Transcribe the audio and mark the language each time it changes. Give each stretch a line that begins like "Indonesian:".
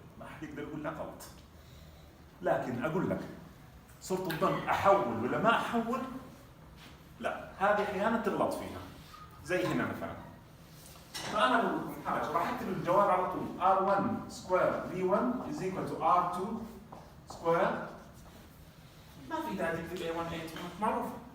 Arabic: ما حد يقدر يقول لك غلط. لكن أقول لك صرت الظن أحول ولا ما أحول؟ لا، هذه أحيانا تغلط فيها. زي هنا مثلا. فأنا أقول لكم حاجة راح أكتب الجواب على طول.
English: R1 square V1 is equal to R2 square.
Arabic: ما في داعي تكتب A1 A2 معروفة.